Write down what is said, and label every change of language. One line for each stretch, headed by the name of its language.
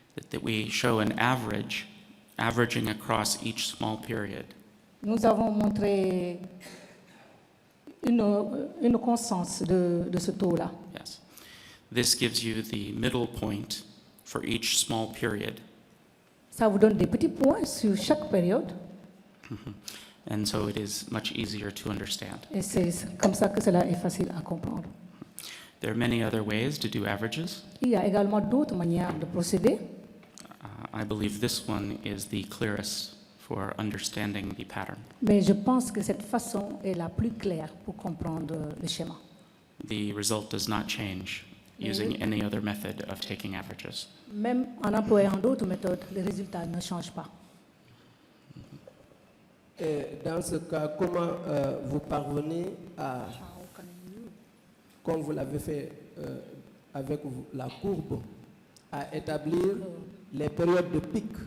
English: That we show an averaging across each small period.
French: nous avons montré une constance de ce taux-là.
English: Yes. This gives you the middle point for each small period.
French: Ça vous donne des petits points sur chaque période.
English: and so it is much easier to understand.
French: Et c'est comme ça que cela est facile à comprendre.
English: There are many other ways to do averages.
French: Il y a également d'autres manières de procéder.
English: I believe this one is the clearest for understanding the pattern.
French: Mais je pense que cette façon est la plus claire pour comprendre le schéma.
English: The result does not change using any other method of taking averages.
French: Même en employant d'autres méthodes, les résultats ne changent pas. Et dans ce cas, comment vous parvenez à, comme vous l'avez fait avec la courbe, à établir les périodes de pic?